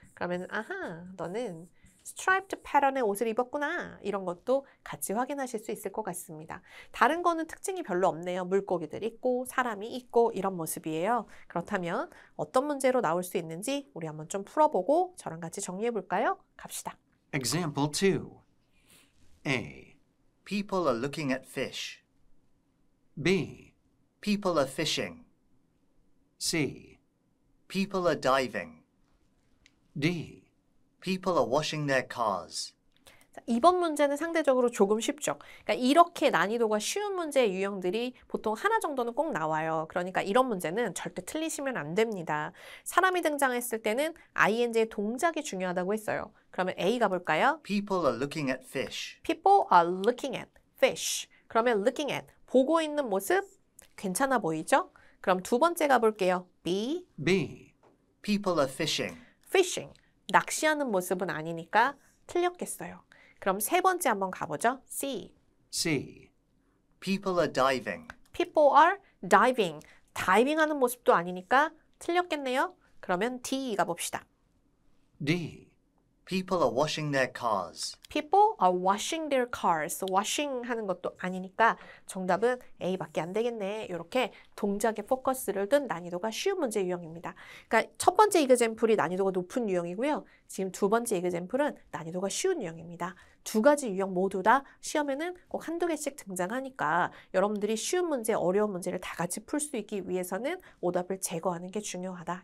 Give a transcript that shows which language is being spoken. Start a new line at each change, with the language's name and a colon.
Korean: 그러면 아하 너는 스트라이프드 패턴의 옷을 입었구나. 이런 것도 같이 확인하실 수 있을 것 같습니다. 다른 거는 특징이 별로 없네요. 물고기들 있고 사람이 있고 이런 모습이에요. 그렇다면 어떤 문제로 나올 수 있는지 우리 한번 좀 풀어보고 저랑 같이 정리해 볼까요? 갑시다.
English: Example 2. A. People are looking at fish. B. People are fishing. C. People are diving. D. People are washing their cars.
Korean: 자, 이번 문제는 상대적으로 조금 쉽죠. 그러니까 이렇게 난이도가 쉬운 문제의 유형들이 보통 하나 정도는 꼭 나와요. 그러니까 이런 문제는 절대 틀리시면 안 됩니다. 사람이 등장했을 때는 ing의 동작이 중요하다고 했어요. 그러면 A 가볼까요?
English: People are looking at fish. People are looking at fish.
Korean: 그러면
English: looking at,
Korean: 보고 있는 모습 괜찮아 보이죠? 그럼 두 번째 가볼게요. B,
English: B. People are fishing. fishing.
Korean: 낚시하는 모습은 아니니까 틀렸겠어요. 그럼 세 번째 한번 가보죠.
English: C. C. People are diving. People are diving.
Korean: 다이빙하는 모습도 아니니까 틀렸겠네요. 그러면 D 가봅시다.
English: D. People are washing their cars. People are washing their cars.
Korean: washing 하는 것도 아니니까 정답은 A밖에 안 되겠네. 이렇게 동작에 포커스를 둔 난이도가 쉬운 문제 유형입니다. 그러니까 첫 번째 이그젬플이 난이도가 높은 유형이고요. 지금 두 번째 이그젬플은 난이도가 쉬운 유형입니다. 두 가지 유형 모두 다 시험에는 꼭 한두 개씩 등장하니까 여러분들이 쉬운 문제, 어려운 문제를 다 같이 풀 수 있기 위해서는 오답을 제거하는 게 중요하다.